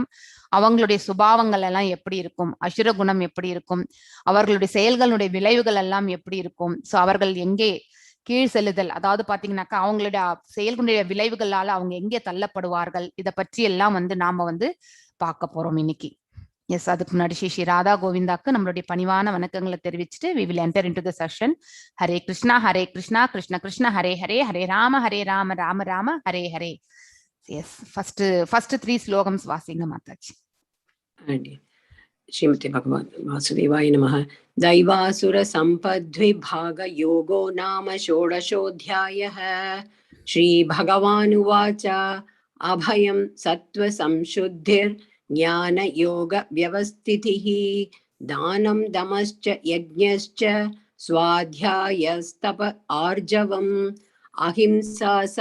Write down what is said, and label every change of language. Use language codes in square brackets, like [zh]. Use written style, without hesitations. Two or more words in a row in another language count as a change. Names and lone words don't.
[ta] அவங்களுடைய சுபாவங்கள் எல்லாம் எப்படி இருக்கும், அசுர குணம் எப்படி இருக்கும், அவர்களுடைய செயல்களுடைய விளைவுகள் எல்லாம் எப்படி இருக்கும், சோ அவர்கள் எங்கே கீழ் செல்லுதல், அதாவது பாத்தீங்கன்னாக்கா அவங்களுடைய செயல்களுடைய விளைவுகளால அவங்க எங்கே தள்ளப்படுவார்கள், இதை பற்றி எல்லாம் வந்து நாம வந்து பார்க்க போறோம் இன்னைக்கு. எஸ், அதுக்கு முன்னாடி ஸ்ரீ ராதா கோவிந்தாக்கு நம்மளுடைய பணிவான வணக்கங்களை தெரிவிச்சுட்டு [en] we will enter into the session. [sa] हरे कृष्ण कृष्ण कृष्ण हरे हरे, हरे राम राम राम हरे हरे. [ta] எஸ், ஃபர்ஸ்ட் 3 ஸ்லோகம்ஸ் வாசிங்க மாதாஜி. [sa] श्रीमते भगवान वासुदेवाय नमः। दैवासुर संपद्विभाग योगो नाम षोडशोऽध्यायः। श्री भगवानुवाच अभयं सत्त्व संशुद्धिर्ज्ञान योग व्यवस्थितिः दानं दमश्च यज्ञश्च स्वाध्यायस्तप आर्जवम् अहिंसा